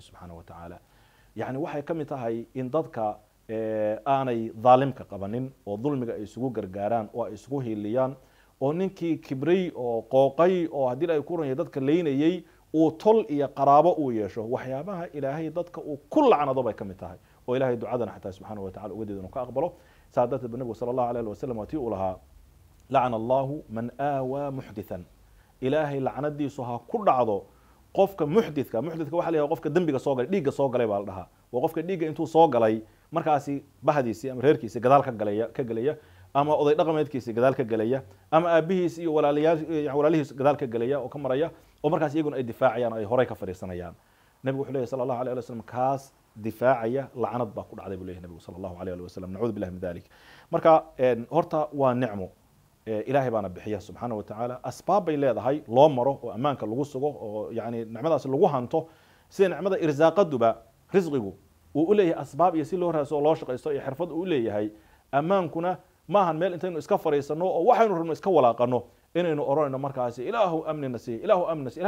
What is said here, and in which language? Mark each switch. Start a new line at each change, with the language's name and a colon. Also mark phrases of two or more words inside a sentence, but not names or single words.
Arabic: سبحانه وتعالى
Somali: yani waxay ka mid tahay in dadka aanay dhaalimka qabanin oo dulmiga ay isugu gargaaraan oo ay isugu hiiliyaan oo ninkii kibray oo qooqay oo haddii ay ku runyahay dadka leynayay uu tol iyo qaraabo uu yeesho waxyaabaha ilaahay dadka uu ku lacnado bay ka mid tahay oo ilaahay ducadana xataa
Arabic: سبحانه وتعالى
Somali: uga diidan ka aqbalo saadada nabigu
Arabic: صلى الله عليه وسلم
Somali: watii uu lahaa
Arabic: لعن الله من آوى محدثا
Somali: ilaahay lacnadiisu ha ku dhacdo qofka muxdithka waxa la yiraahdaa qofka dambiga soo galay dhiigga soo galay baa la dhahaa waa qofka dhiigga intuu soo galay markaasi bahdiisi ama reerkiisa gadaal ka galaya ama oday dhaqameedkiisa gadaal ka galaya ama aabihiis iyo walaalihiis gadaal ka galaya oo ka maraya oo markaas iyaguna ay difaacayaan ay horay ka fariisanayaan nabigu wuxuu leeyahay
Arabic: صلى الله عليه وسلم
Somali: kaas difaacaya lacnad baa ku dhacday buu leeyahay nabigu
Arabic: صلى الله عليه وسلم نعوذ بالله من ذلك
Somali: marka horta waa nicmo ilaahay baana bixiya
Arabic: سبحانه وتعالى
Somali: asbaab bay leedahay loo maro oo ammaanka lagu sugo oo yani nicmadaas lagu hanto sida nicmada irsaaqaduba risqigu uu u leeyahay asbaab iyo si loo raaso oo loo shaqaysto iyo xirfad uu u leeyahay ammaankuna maahan meel intaynu iska fariisano oo waxaynu rabno iska walaaqano inaynu oranayno markaasi ilaahu amnina siiy ilaahu amnina siiy ilaah